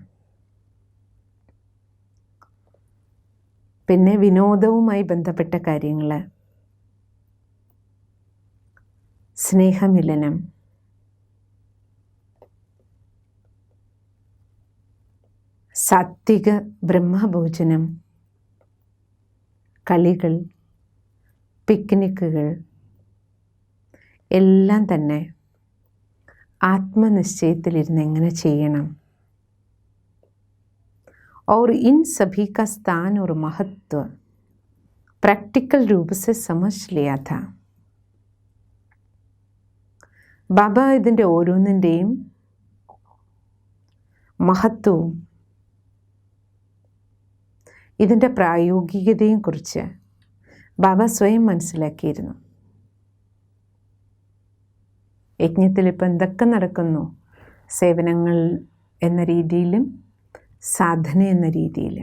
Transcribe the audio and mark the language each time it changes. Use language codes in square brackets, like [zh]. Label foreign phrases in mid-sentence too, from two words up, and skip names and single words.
[ml] പിന്നെ വിനോദവുമായി ബന്ധപ്പെട്ട കാര്യങ്ങൾ, സ്നേഹമിലനം, സാത്വിക ബ്രഹ്മഭോജനം, കളികൾ, പിക്നിക്കുകൾ എല്ലാം തന്നെ ആത്മനിശ്ചയത്തിലിരുന്ന് എങ്ങനെ ചെയ്യണം. [hi] और इन सभी का स्थान और महत्व प्रैक्टिकल रूप से समझ लिया था. [ml] ബാബ ഇതിൻ്റെ ഓരോന്നിൻ്റെയും മഹത്വവും ഇതിൻ്റെ പ്രായോഗികതയും കുറിച്ച് ബാബ സ്വയം മനസ്സിലാക്കിയിരുന്നു. യജ്ഞത്തിൽ ഇപ്പം എന്തൊക്കെ നടക്കുന്നു, സേവനങ്ങൾ എന്ന രീതിയിലും സാധന എന്ന രീതിയിലും.